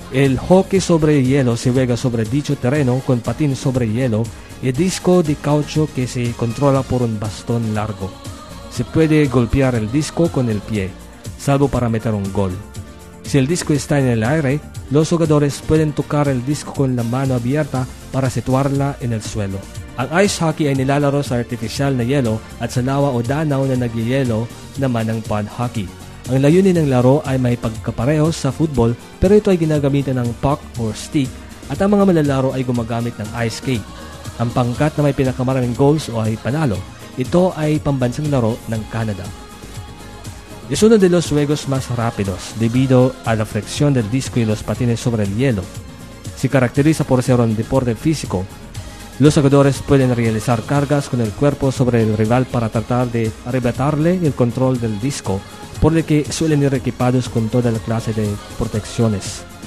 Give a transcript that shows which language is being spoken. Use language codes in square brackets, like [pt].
[es] El hockey sobre hielo se juega sobre dicho terreno con patín sobre hielo y disco de caucho que se controla por un bastón largo. Se puede golpear el disco con el pie, salvo para meter un gol. Si el disco está en el aire, los jugadores pueden tocar el disco con la mano abierta para situarla en el suelo. [tl] Ang ice hockey ay nilalaro sa artificial na yelo at sa lawa o danaw na nagyelo naman ang pond hockey. Ang layunin ng laro ay may pagkapareho sa football, pero ito ay ginagamitan ng puck or stick at ang mga malalaro ay gumagamit ng ice skate. Ang pangkat na may pinakamaraming goals o ay panalo, ito ay pambansang laro ng Canada. [es] Es uno de los juegos más rápidos debido a la flexión del disco y los patines sobre el hielo. Se caracteriza por ser un deporte físico. Los jugadores pueden realizar cargas con el cuerpo sobre el rival para tratar de arrebatarle el control del disco, por lo que suelen ir equipados con toda la clase de protecciones.